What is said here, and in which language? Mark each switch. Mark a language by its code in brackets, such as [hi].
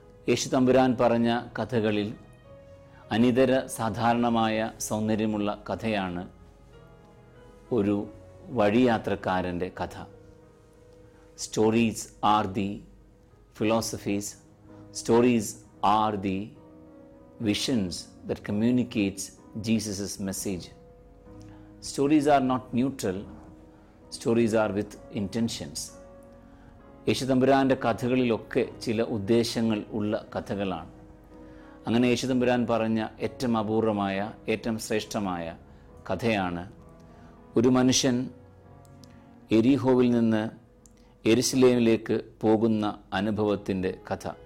[ml] യേശു തമ്പുരാൻ പറഞ്ഞ കഥകളിൽ അനിതര സാധാരണമായ സൗന്ദര്യമുള്ള കഥയാണ് ഒരു വഴിയാത്രക്കാരൻ്റെ കഥ. [en] Stories are the philosophies, stories are the visions that communicates Jesus' message. Stories are not neutral, stories are with intentions. [ml] യേശു തമ്പുരാൻ്റെ കഥകളിലൊക്കെ ചില ഉദ്ദേശങ്ങൾ ഉള്ള കഥകളാണ്. അങ്ങനെ യേശു തമ്പുരാൻ പറഞ്ഞ ഏറ്റവും അപൂർവമായ, ഏറ്റവും ശ്രേഷ്ഠമായ കഥയാണ് ഒരു മനുഷ്യൻ എരിഹോവിൽ നിന്ന് യെരുശലേമിലേക്ക് പോകുന്ന അനുഭവത്തിൻ്റെ കഥ.